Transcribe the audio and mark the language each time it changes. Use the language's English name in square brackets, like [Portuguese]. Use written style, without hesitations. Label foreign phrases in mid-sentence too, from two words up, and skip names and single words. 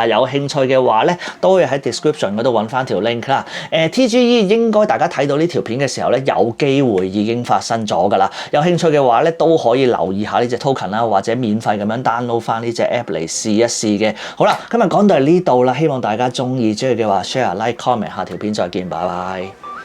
[Cantonese] 有興趣嘅話咧，都可以喺 description 嗰度揾翻條 link 啦。TGE 應該大家睇到呢條片嘅時候咧，有機會已經發生咗㗎啦。有興趣嘅話咧，都可以留意下呢隻 token 啦，或者免費咁樣 download 翻呢隻 app 嚟試一試嘅。好啦，今日講到係呢度啦，希望大家中意嘅話 [English] share、like、comment， [Cantonese] 下條片再見，拜拜。